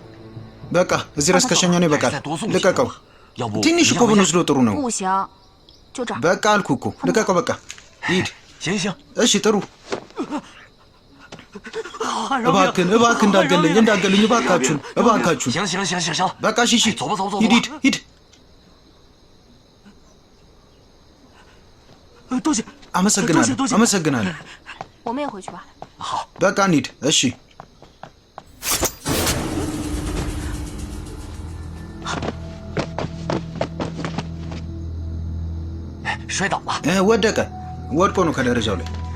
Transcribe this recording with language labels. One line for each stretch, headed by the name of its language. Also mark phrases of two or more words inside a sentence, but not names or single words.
Amharic: በቃ እዚህ ድረስ ከሸኘው ነው ይበቃል ልቀቀው ትንሽ እኮ ብንወስደው ጥሩ ነው
Chinese: 不行，就这儿。
Amharic: በቃ አልኩህ እኮ ልቀቀው በቃ ሂድ
Chinese: 行行，
Amharic: እሺ ጥሩ እባክህን እንዳገለኝ እባካችሁን
Chinese: 行行，
Amharic: በቃ እሺ
Chinese: 走吧走吧走吧
Amharic: ሂድ
Chinese: 多谢。
Amharic: አመሰግናለሁ
Chinese: 我们也回去吧。
Amharic: በቃ እንሂድ እሺ
Chinese: 摔倒了，
Amharic: ወድቆ ነው ከደረጃው ላይ